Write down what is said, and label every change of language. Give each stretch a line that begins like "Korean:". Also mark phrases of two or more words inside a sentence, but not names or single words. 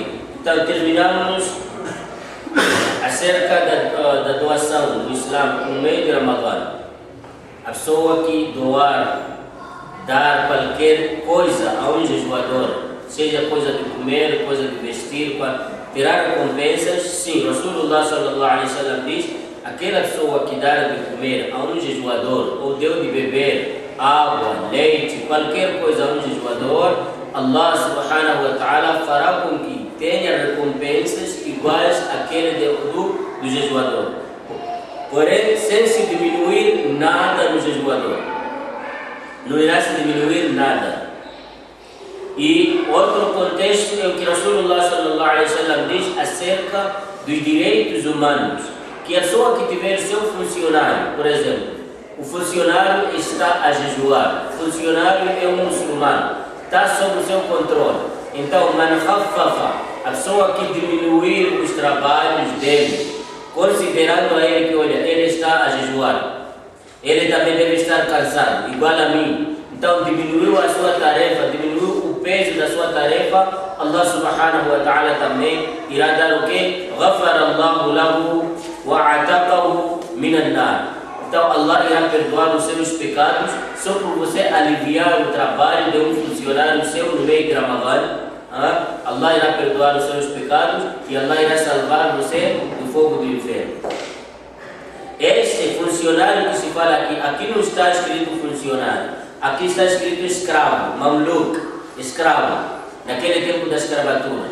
Portuguese: Então terminamos acerca da doação do Islã no meio de Ramadã. A pessoa que dar qualquer coisa a um jejuador seja coisa de comer, coisa de vestir, para tirar recompensas. Sim,
Arabic: رسول الله صلى الله عليه وسلم
Portuguese: diz: aquela pessoa que dá de comer a um jejuador ou deu de beber água, leite, qualquer coisa a um jejuador,
Arabic: الله سبحانه وتعالى
Portuguese: fará com que tenha recompensas iguais àquele do jejuador. Porém, sem se diminuir nada no jejuador. Não irá se diminuir nada. E outro contexto é o que
Arabic: رسول الله صلى الله عليه وسلم
Portuguese: diz acerca dos direitos humanos. Que a pessoa que tiver seu funcionário, por exemplo, o funcionário está a jejuar, o funcionário é um muçulmano, está sob o seu controle. Então,
Arabic: من خفف,
Portuguese: a pessoa que diminuir os trabalhos dele, considerando a ele que, olha, ele está a jejuar, ele também deve estar cansado, igual a mim. Então, diminuiu a sua tarefa, diminuiu o peso da sua tarefa,
Arabic: الله سبحانه وتعالى
Portuguese: também irá dar o quê?
Arabic: غفر الله له وأعتقه من النار.
Portuguese: Então, Allah irá perdoar os seus pecados só por você aliviar o trabalho de um funcionário seu no meio de Ramadã. Allah irá perdoar os seus pecados e Allah irá salvar você do fogo do inferno. Este funcionário que se fala aqui não está escrito funcionário, aqui está escrito escravo, mamluk, escravo, naquele tempo da escravatura.